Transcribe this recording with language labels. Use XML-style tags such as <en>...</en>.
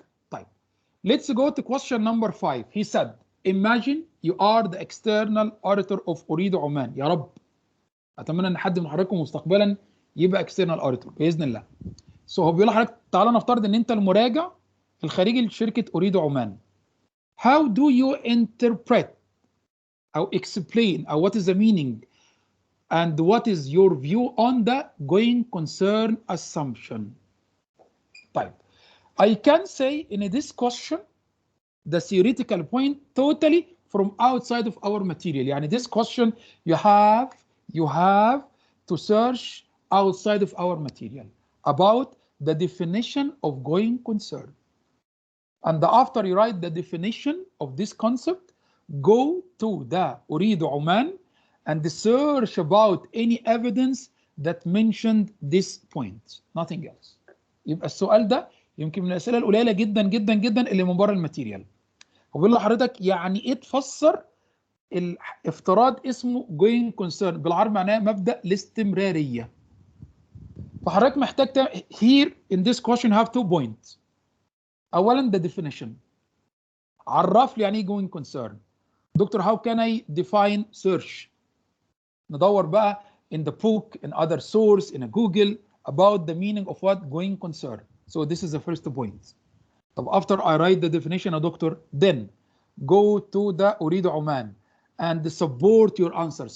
<ar>طيب</ar> <en>let's go to question number 5. he said imagine you are the external auditor of أريد عمان.</en> <ar>يا رب اتمنى ان حد من حضراتكم مستقبلا يبقى external auditor باذن الله. هو بيقول لحضرتك تعالى نفترض ان انت المراجع الخارجي لشركه أريد عمان.</ar> <en>how do you interpret</en> <ar>او</ar> <en>explain او what is the meaning and what is your view on the going concern assumption.</en> <ar>طيب</ar> <en>I can say in this question the theoretical point totally from outside of our material.</en> <ar>يعني</ar> <en>this question you have to search outside of our material about the definition of going concern. And after you write the definition of this concept, go to the أريد عمان and search about any evidence that mentioned this point. Nothing else.</en> <ar>يبقى السؤال ده يمكن من الأسئلة القليلة جدا جدا جدا اللي من بره الماتيريال. وبيقول لحضرتك يعني ايه تفسر الافتراض اسمه going concern؟ بالعربي معناه مبدأ الاستمرارية. فحضرتك محتاج</ar> <en>here in this question have 2 points.</en> <ar>أولا</ar> <en>the definition.</en> <ar>عرف لي يعني ايه going concern.</ar> <en>Doctor how can I define search؟</en> <ar>ندور بقى</ar> <en>in the book, in other source, in a Google about the meaning of what going concern. So this is the first point.</en> <ar>طب</ar> <en>after I write the definition</en> <ar>يا دكتور</ar> <en>then go to the أريد عمان and support your answer.</en>